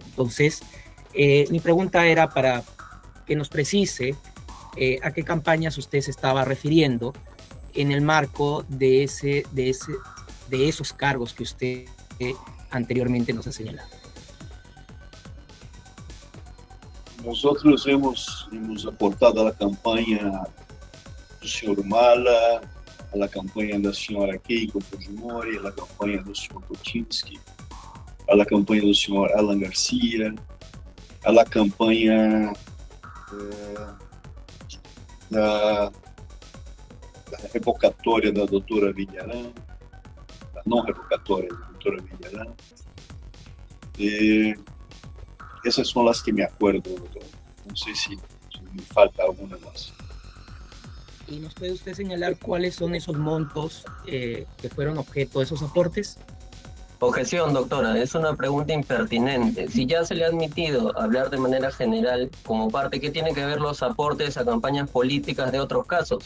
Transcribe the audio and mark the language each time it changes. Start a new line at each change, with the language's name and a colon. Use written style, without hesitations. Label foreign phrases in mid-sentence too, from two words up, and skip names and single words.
Spanish: Entonces, mi pregunta era para que nos precise a qué campañas usted se estaba refiriendo en el marco de esos cargos que usted anteriormente nos ha señalado. Nosotros hemos aportado a la campaña
Portuguese: do senhor
Spanish: Mala, a la campaña
Portuguese: da senhora
Spanish: Keiko Fujimori, a la campaña
Portuguese: do senhor
Spanish: Kuczynski, a la campaña
Portuguese: do senhor
Spanish: Alan Garcia, a la campaña
Portuguese: da revocatória da doutora
Spanish: Villarán,
Portuguese: da não revocatória da doutora
Spanish: Villarán.
Portuguese: Essas são as que
Spanish: me acuerdo,
Portuguese: doutor. Não sei se me falta
Spanish: alguna más. ¿Y nos puede usted señalar cuáles son esos montos que fueron objeto de esos aportes? Objeción, doctora. Es una pregunta impertinente. Si ya se le ha admitido hablar de manera general como parte, ¿qué tiene que ver los aportes a campañas políticas de otros casos?